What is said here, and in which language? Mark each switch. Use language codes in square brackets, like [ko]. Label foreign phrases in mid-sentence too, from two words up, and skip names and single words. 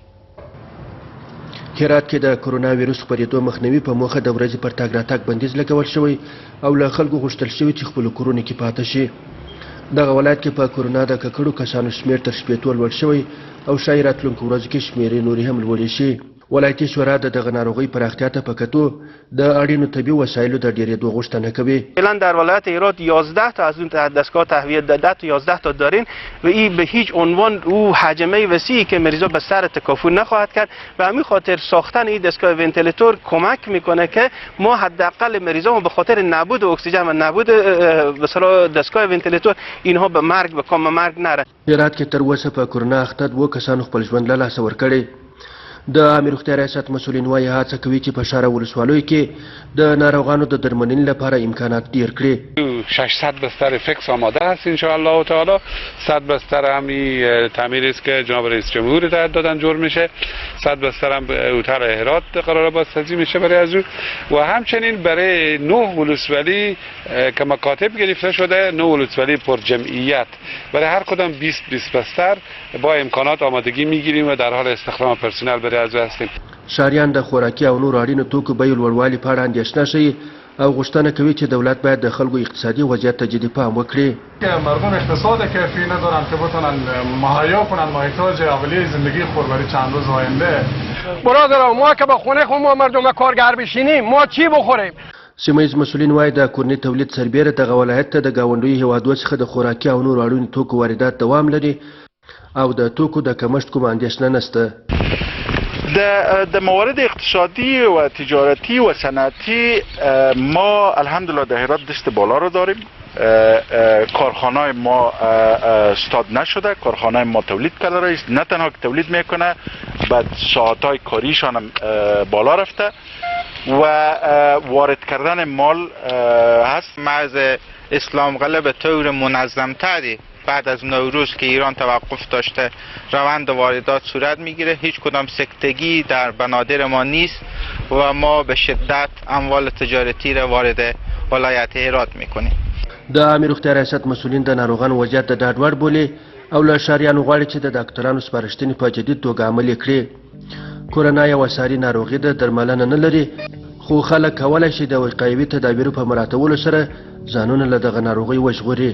[ps] هرات کې د کرونا ویروس خپرېدو مخنیوي په موخه د ورځې پر تګ راتګ بندیز لګول شوی او له خلکو غوښتل شوي چې خپلو کورونو کې پاتې شي. دغه ولایت کې په کرونا د ککړو کسانو شمیر تر 80 لوړ شوی او ښایي راتلونکو ورځو کې شمیرې نورې هم لوړې شي. ولایتي شورا د دغه ناروغۍ پراختیا ته په کتو د اړینو طبي وسایلو د ډیرېدو غوښتنه کوي. [fa] فعلا در ولایت هرات 11 تا از اون دستگاه تهویه 10 تا 11 تا دارین و این به هیچ عنوان او حجمه وسیعی که مریضا به سر تکافو نخواهد کرد و همین خاطر ساختن این دستگاه ونتیلاتور کمک میکنه که ما حداقل مریضا به خاطر نبود اکسیژن و نبود مثلا دستگاه ونتیلاتور اینها به مرگ به کام مرگ نره. [ps] هرات کې تر اوسه په کرونا اخته 2 کسانو خپل ژوند له لاسه ورکړی. د عامه روغتیا ریاست مسؤلین وايي هڅه کوي چې په شاره ولسوالیو کې د ناروغانو د درملنې لپاره امکانات ډیر کړي. [fa] 600 بستر فکس آماده است [ar] ان شاء الله تعالی. [fa] 100 بستر همی تعمیر است که جناب رئیس جمهور هدایت دادن جور میشه. 100 بستر هم هتل هرات قرار بازسازی میشه برای از اون و همچنین برای 9 ولسوالی که مکاتب گرفته شده 9 ولسوالی پر جمعیت برای هر کدام 20 بستر با امکانات آمادگی میگیریم و در حال استخدام پرسنل برای از هستیم. [ps] شهریان د خوراکي او نور اړینو توکو بیې لوړوالي په اړه اندېښنه ښیي او غوښتنه کوي چې دولت باید د خلکو اقتصادي وضعیت ته جدي پام وکړي. [fa] مردم اقتصاد کافی ندارن که بتونن مهیا کنن محتاج اولیه زندگی خود برای چند روز آینده. برادران ما که به خونه خود ما مردم کارگر بشینیم ما چی بخوریم؟ [ps] سیمه مسؤلین وايي د کورني تولید سربیره دغه ولایت ته د ګاونډیو هیوادو څخه د خوراکي او نور اړینو توکو واردات دوام لري او د توکو د کمښت کومه اندېښنه نشته. [fa] در موارد اقتصادی و تجارتی و صنعتی ما الحمدلله در هرات دست بالا رو داریم. کارخانه ما استاد نشده، کارخانه ما تولید کرده است. نه تنها که تولید میکنه بعد ساعتهای کاریشان هم بالا رفته و وارد کردن مال هست. مرز اسلام قلعه به طور منظم تری بعد از نوروز که ایران توقف داشته روند واردات صورت میگیره. هیچ کدام سکتگی در بنادر ما نیست و ما به شدت اموال تجارتی را وارد ولایت هرات میکنیم. [ps] د عامه روغتیا ریاست مسؤلین د ناروغانو وضعیت د ډاډ وړ بولي او له شهریانو غواړي چې د ډاکټرانو سپارښتنې په جدي توګه عملي کړي. کورونا یوه ساري ناروغي ده، درملنه نه لري، خو خلک کولی شي د وقایوي تدابیرو په مراعاتولو سره ځانونه له دغه ناروغۍ وژغوري.